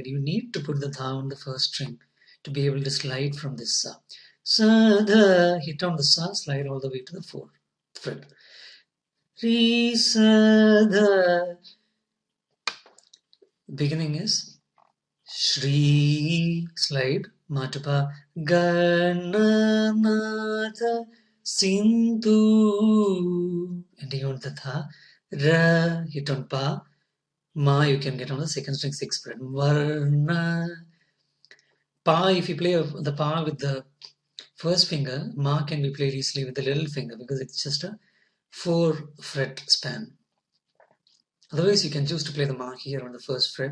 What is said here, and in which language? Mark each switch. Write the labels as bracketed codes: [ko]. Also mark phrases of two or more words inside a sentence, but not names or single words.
[en] You need to put the Dha on the first string to be able to slide from this Sa. Sa Dha, hit on the Sa, slide all the way to the 4th fret. Re Sa Dha. Beginning is Sree, slide, ma to pa, [sa] gananatha Sindhu, [en] ending on the tha, ra, hit on pa, ma you can get on the second string 6th fret, varna, pa if you play the pa with the first finger, ma can be played easily with the little finger because it's just a 4 fret span. Otherwise, you can choose to play the ma here on the first fret.